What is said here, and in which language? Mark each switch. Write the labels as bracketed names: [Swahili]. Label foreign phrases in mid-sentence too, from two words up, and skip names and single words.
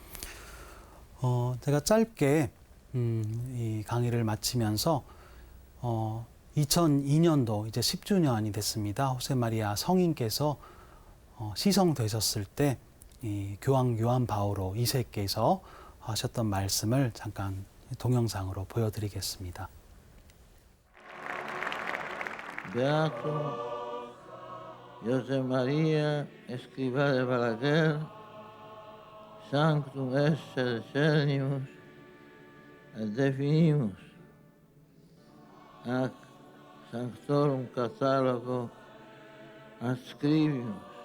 [Korean] 제가 짧게 이 강의를 마치면서 2002년도 이제 10주년이 됐습니다. 호세마리아 성인께서 시성되셨을 때 이 교황 요한 바오로 2세께서 하셨던 말씀을 잠깐 동영상으로 보여드리겠습니다. [Latin] Beato José María Escrivá de Balaguer, sanctum esse cenimus, et definimus ac sanctorum catalogo adscribimus